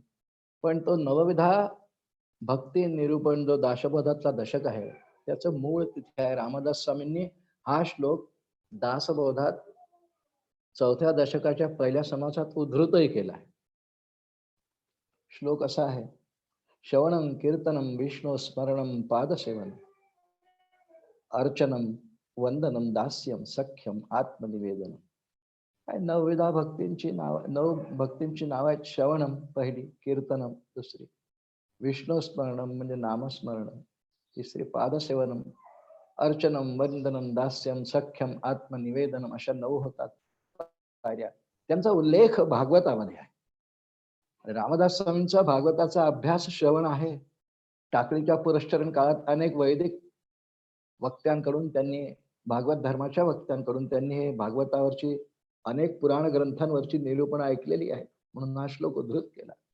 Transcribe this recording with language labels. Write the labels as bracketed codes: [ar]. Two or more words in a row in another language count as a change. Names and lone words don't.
[mr] पण तो नवविधा भक्ती निरूपण जो दासबोधाचा दशक आहे त्याचं मूळ तिथे आहे. रामदास स्वामींनी हा श्लोक दासबोधात 4थ्या दशकाच्या पहिल्या समासात उद्धृतही केला आहे. श्लोक असा आहे. [sa] श्रवणं कीर्तनं विष्णू स्मरणं पादसेवन, अर्चनम वंदनम दास्यम सख्यम आत्मनिवेदनम. [mr] काय 9 भक्तींची नाव, 9 भक्तींची नाव आहेत. श्रवणम पहिली, कीर्तनम दुसरी, विष्णू स्मरणम म्हणजे नामस्मरण तिसरी, [sa] पादसेवनम, अर्चनम वंदनम दास्यम सख्यम आत्मनिवेदनम [mr] अशा 9 होतात. त्यांचा उल्लेख भागवतामध्ये आहे. रामदास स्वामींचा भागवताचा अभ्यास श्रवण आहे. टाकळीच्या पुरस्चरण काळात अनेक वैदिक वक्त्यांकडून त्यांनी, भागवत धर्माच्या वक्त्यांकडून त्यांनी हे भागवतावरची अनेक पुराण ग्रंथांवरची निरूपण ऐकलेली आहे, म्हणून हा श्लोक उद्धृत केला.